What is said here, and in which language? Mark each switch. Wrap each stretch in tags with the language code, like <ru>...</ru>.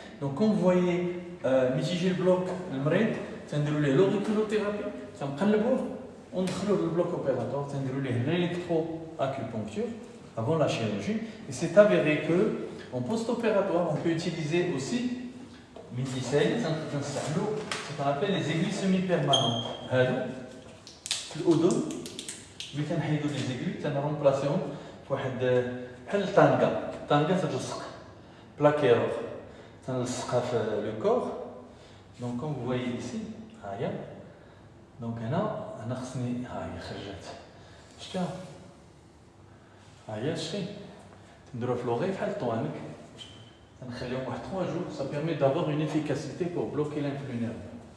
<fr>Donc, quand vous voyez Mijiji le bloc, le mred, c'est l'auriculothérapie, c'est on prend le bloc opératoire, c'est l'électroacupuncture avant la chirurgie. Et c'est avéré que en post-opératoire, on peut utiliser aussi ce qu'on appelle les aiguilles semi-permanentes.</fr> <ar>الأذن ملي كنحيدو لي زيغوي تنرمبلاسيهم بواحد بحال الطانكا تتلصق بلاكيروغ تنلصقها في لو كور. دونك كوم فو فوايي ايسي ها هي. دونك هنا خصني ها هي خرجت شفتيها ها هي شتي نديروها في لوغي بحال الطوانك تنخليهم واحد 3 جور.</ar> <fr>Ça permet d'avoir une efficacité pour bloquer l'influx nerveux.</fr>